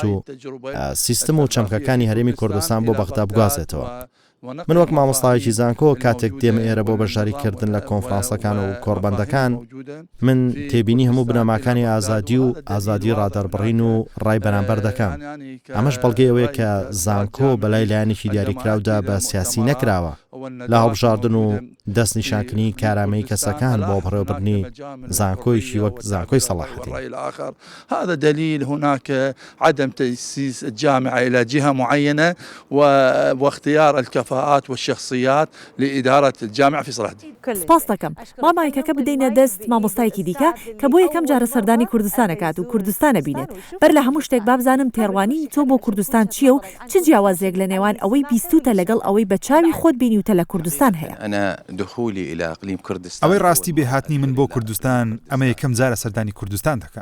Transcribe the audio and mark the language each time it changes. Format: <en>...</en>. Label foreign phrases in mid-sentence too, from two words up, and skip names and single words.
<ckb>و سیستم و چەمکەکانی هەرێمی کوردستان بۆ بەغدا بگوازێتەوە من وەک مامۆستایەکی زانکۆ کاتێک دێمە ئێرە بۆ بەشداریکردن لە کۆنفرانسەکان و کۆڕبەندەکان من تێبینی هەموو بنەماکانی ئازادی و ئازادی ڕادەربڕین و ڕای بەرامبەر دەکەم ئەمەش بەڵگەی ئەوەیە کە زانکۆ بەلای لایەنێکی دیاریکراودا بە سیاسی نەکراوە لە هەڵبژاردن و دەستنیشانکردنی کارامەی کەسەکان بۆ بڕێوەبردنی زانکۆیشی وەک زانکۆی سەلاحەدین</ckb> <ar>هذا دليل هناك عدم تأسيس الجامعة إلى جهة معينة واختيار الكفاءة الكفاءات والشخصيات لإدارة الجامعة في صلاح الدين.</ar> <ckb>سپاس دەکەم مامایکەکە بدەینە دەست مامۆستایەکی دیکە کە بۆ یەکەم جارە سەردانی کوردستانەکات و کوردستانە بینێت بەر لە هەموو شتێک بابزانم تێڕوانی تۆ بۆ کوردستان چییە و چ جیاوازێک لە نێوان ئەوەی بیستوتە لەگەڵ ئەوەی بە چاوی خۆت بینیوتە لە کوردستان هەیە. ئەوەی ڕاستی بێهاتنی من بۆ کوردستان ئەمە یەکەم جارە سەردانی کوردستان دەکەم.</ckb>